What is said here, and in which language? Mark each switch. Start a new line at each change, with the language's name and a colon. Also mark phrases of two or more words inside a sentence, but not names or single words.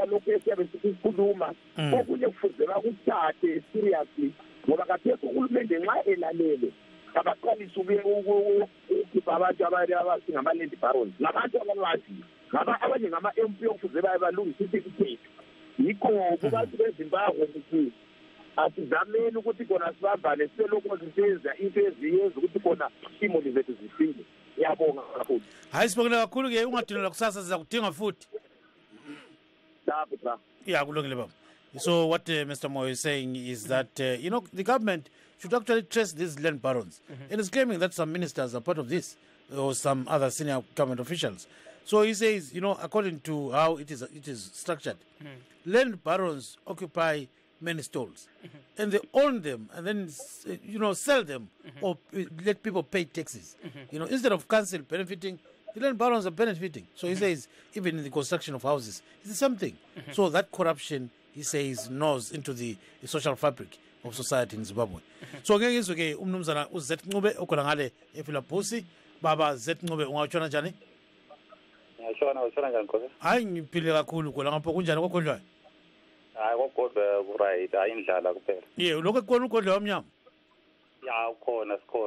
North Ndebele: lokho esiyabe sikukhuluma okunye kufuzela ukuthathe seriously ngoba kathesi uhulumende nxa elalele abaqalisa ukukhipha abantu abasingama-land barons nabantu ababaziyo abanye ngama-MP okufuze balungisa isikhi sethu yikho kubantu bezimbabwe ukuthi asizameni ukuthi khona sibambane siselokhu sisenza into eziyenza ukuthi khona imuli zethu zisinde. Ngiyabonga kakhulu. Hayi sibongela kakhulu ke ungadinela kusasa siza kudinga futhi. Kulungile baba.
English: So what Mr. Moyo is saying is that the government should actually trace these land barons, and is claiming that some ministers are part of this or some other senior government officials. So he says, according to how it is structured, land barons occupy many stalls, and they own them, and then sell them or let people pay taxes. Instead of council benefiting, the land barons are benefiting. So he says, even in the construction of houses, it's the same thing. So that corruption, he says, gnaws into the social fabric of society in Zimbabwe. So again, is okay.
North Ndebele: Umnumzana uzet ngube okhona ngale ePhilipposi. Baba zet ngube ungawutshona njani? Ngiyashona njani Nkosi? Hayi ngiphile kakhulu khona ngapha kunjani kokondlwayo? Hayi kokodwa kuright, hayi indlala kuphela. Lokho kukhona ukondla wamnyama? Ukhona sikhona.